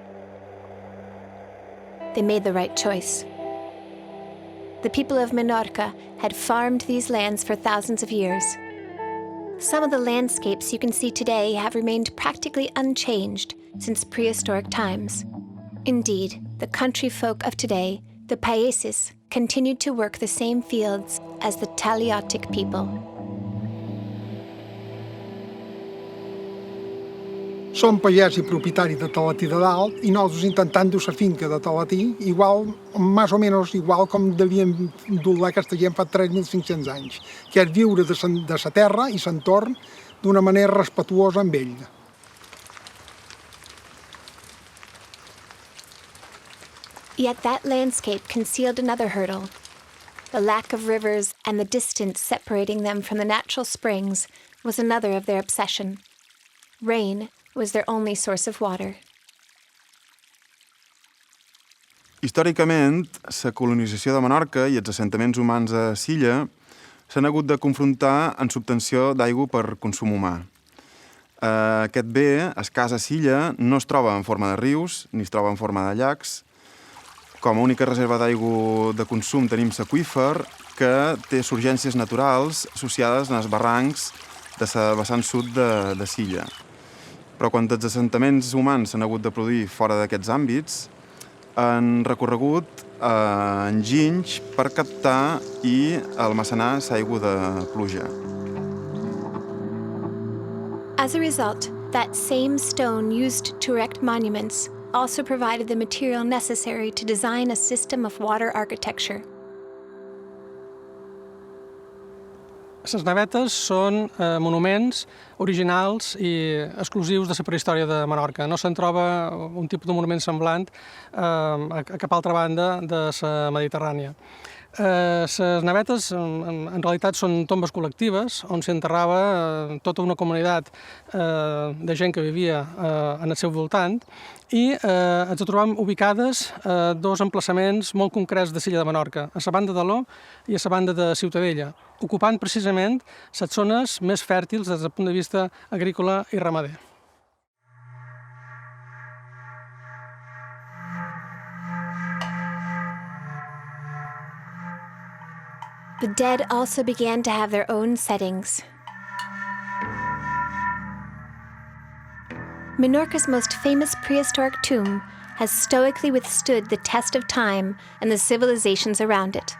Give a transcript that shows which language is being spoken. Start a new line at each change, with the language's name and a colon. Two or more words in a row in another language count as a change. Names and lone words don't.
English: They made the right choice. The people of Menorca had farmed these lands for thousands of years. Some of the landscapes you can see today have remained practically unchanged since prehistoric times. Indeed, the country folk of today, the paeses, continued to work the same fields as the Talayotic people.
Catalan: Som pagès i propietari de Talatí de Dalt i nosaltres intentant dur la finca de Talatí igual, més o menys igual com devien dur aquesta gent fa 3.500 anys, que és viure de la terra i l'entorn d'una manera respectuosa amb ell.
English: Yet that landscape concealed another hurdle. The lack of rivers and the distance separating them from the natural springs was another of their obsession. Rain was their only source of water.
Catalan: Històricament, la colonització de Menorca i els assentaments humans a l'illa s'han hagut de confrontar en l'obtenció d'aigua per consum humà. Aquest bé, escàs a l'illa, no es troba en forma de rius ni es troba en forma de llacs. Com a única reserva d'aigua de consum tenim l'aqüífer, que té surgències naturals associades als barrancs de la vessant sud de l'illa. Però quan els assentaments humans s'han hagut de produir fora d'aquests àmbits, han recorregut enginys per captar i almacenar l'aigua de pluja.
English: As a result, that same stone used to erect monuments also provided the material necessary to design a system of water architecture.
Catalan: Les navetes són monuments originals i exclusius de la prehistòria de Menorca. No se'n troba un tipus de monument semblant a cap altra banda de la Mediterrània. Les navetes en realitat són tombes col·lectives on s'enterrava tota una comunitat de gent que vivia en el seu voltant i ens trobam ubicades a dos emplaçaments molt concrets de l'illa de Menorca, a la banda de l'O i a la banda de Ciutadella, ocupant precisament les zones més fèrtils des del punt de vista agrícola i ramader.
English: The dead also began to have their own settings. Menorca's most famous prehistoric tomb has stoically withstood the test of time and the civilizations around it.